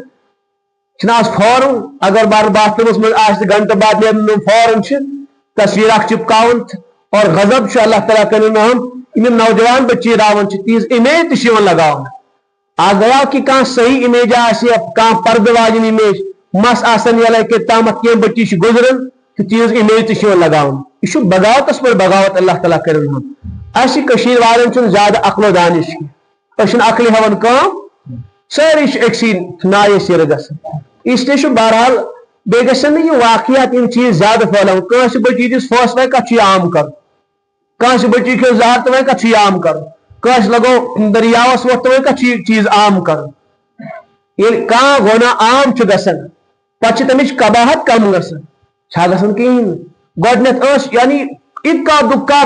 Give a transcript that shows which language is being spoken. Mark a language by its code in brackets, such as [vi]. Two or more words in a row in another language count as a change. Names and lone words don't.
[ks] چھُنہ آز فورن اگر بار باتھ رومس منٛز آسہِ گھنٹہٕ بعد نیرن فورن چھِ تصویر اکھ چپکاون اور غضب چھُ اللہ تعالیٰ کرن یِم نوجوان بچی راون تہذ امیج تہ لگاون [ur] آ گیا کہ [ks] کانٛہہ صحیح امیج آسہِ کانٛہہ پردٕ واجن امیج مس آسن یلے کہ تامتھ کینٛہہ بچی چھِ گزرن تہٕ تیٖژ امیج تہ لگاون یہ بغاوتس پر بغاوت اللہ تعالیٰ کرن اسہِ کٔشیٖر والٮ۪ن چھُنہٕ زیادٕ عقل و دانش کینٛہہ أسۍ چھِنہٕ عقلہِ ہٮ۪وان کٲم سٲری چھِ أکسٕے نایہِ سیرٕ گژھان [ur] اس لیے [ks] بہرحال بیٚیہِ گژھن نہٕ یہِ واقعات یِم چیٖز زیادٕ پھٔہلاوٕنۍ کٲنٛسہِ بٔچی دِس پھوٚس وۄنۍ کتھ چھُ یہِ عام کرُن کٲنٛسہِ بٔچی کھیٚو زہر تہٕ وۄنۍ کتھ چھُ یہِ عام کرُن کٲنٛسہِ لگوو دٔریاوس ووٚتھ تہٕ وۄنۍ کتھ چھُ یہِ چیٖز عام کرُن ییٚلہِ کانٛہہ گۄناہ عام چھُ گژھان پتہٕ چھِ تمِچ قباحت کم گژھان چھا گژھان کِہیٖنۍ نہٕ گۄڈٕنیتھ ٲس یعنی اِکا دُکا